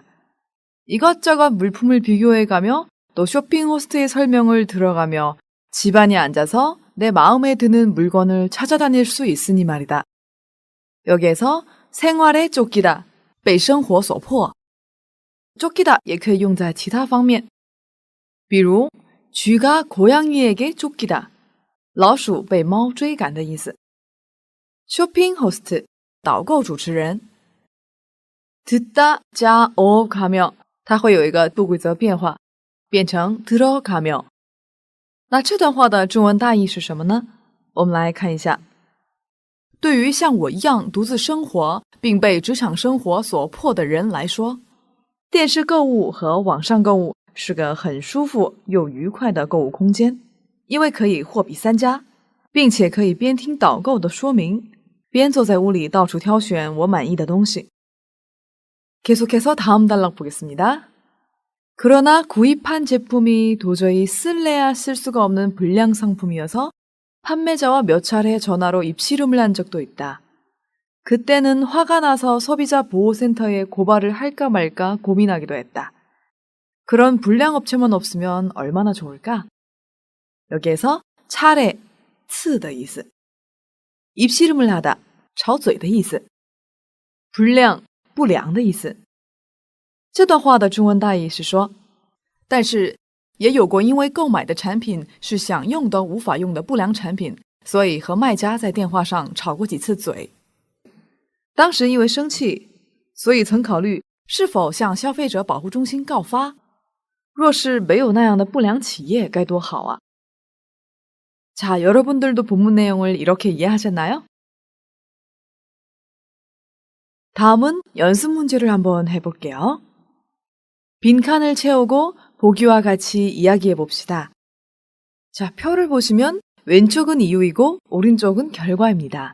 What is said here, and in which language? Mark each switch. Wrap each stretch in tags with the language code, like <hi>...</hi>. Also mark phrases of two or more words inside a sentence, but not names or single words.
<ko>이것저것 물품을 비교해가며 또 쇼핑 호스트의 설명을 들어가며 집안에 앉아서 내 마음에 드는 물건을 찾아다닐 수 있으니 말이다. 여기에서 생활에 쫓기다,</ko> <zh>被生活所迫。 쫓기다 也可以用在其他方面，比如</zh> <ko>쥐가 고양이에게 쫓기다,</ko> <zh>老鼠被猫追赶的意思。</zh> <ko>쇼핑 호스트 导购主持人。</ko> <zh>듣다 加 가며 它会有一个不规则变化，变成 들어가며。那这段话的中文大意是什么呢？我们来看一下。对于像我一样独自生活并被职场生活所迫的人来说，电视购物和网上购物是个很舒服又愉快的购物空间，因为可以货比三家，并且可以边听导购的说明，边坐在屋里到处挑选我满意的东西。</zh> <ko>계속해서 다음 단락 보겠습니다. 그러나 구입한 제품이 도저히 쓸래야 쓸 수가 없는 불량 상품이어서 판매자와 몇 차례 전화로 입씨름을 한 적도 있다. 그때는 화가 나서 소비자 보호센터에 고발을 할까 말까 고민하기도 했다. 그런 불량 업체만 없으면 얼마나 좋을까? 여기에서 차례,</ko> <zh>次的意思.</zh> <ko>입씨름을 하다,</ko> <zh>吵嘴的意思. 불량, 不良的意思。这段话的中文大意是说，但是也有过因为购买的产品是想用都无法用的不良产品，所以和卖家在电话上吵过几次嘴。当时因为生气，所以曾考虑是否向消费者保护中心告发。若是没有那样的不良企业该多好啊。</zh> <ko>자, 여러분들도 본문 내용을 이렇게 이해하셨나요? 다음은 연습 문제를 한번 해볼게요. 빈칸을 채우고 보기와 같이 이야기해 봅시다. 자, 표를 보시면 왼쪽은 이유이고 오른쪽은 결과입니다.</ko>